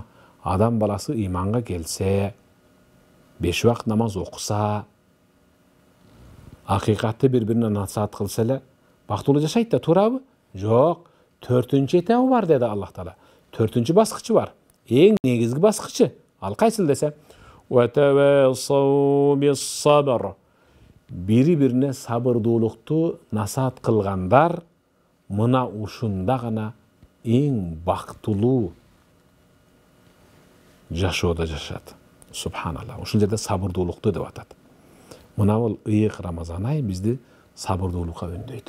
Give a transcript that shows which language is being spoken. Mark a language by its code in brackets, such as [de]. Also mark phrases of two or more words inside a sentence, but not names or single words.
[ky] Адам баласы иманга келсе, 5 вакт намаз окуса, акыйкатты bir-бирине насаат кылса эле бактылуу жашайт да, туурабы? Жок, 4-чү этабы бар деди Аллах Таала. 4-чү баскычы бар. Эң негизги баскычы. Ал кайсыл десе? [ar] وتواصوا بالصبر. [ky] Бири-бирине сабырдуулукту насаат кылгандар мына ушунда гана эң бактылуу жашоодо жашат. Субханалла. Ушул жерде сабырдуулукту деп атат. Мына бул ыйык Рамазан ай бизди сабырдуулукка үндөйт.